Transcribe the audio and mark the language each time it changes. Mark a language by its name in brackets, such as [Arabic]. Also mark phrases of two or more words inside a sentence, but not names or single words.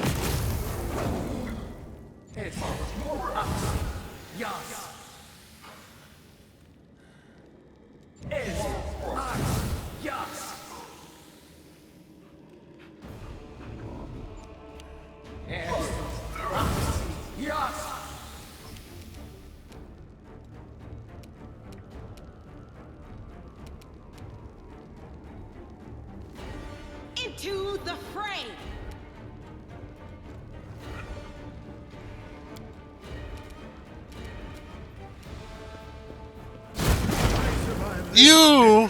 [English] Es Ax. Yas. Es Ax. Yas. Es Ax. Yas. Into the fray! You!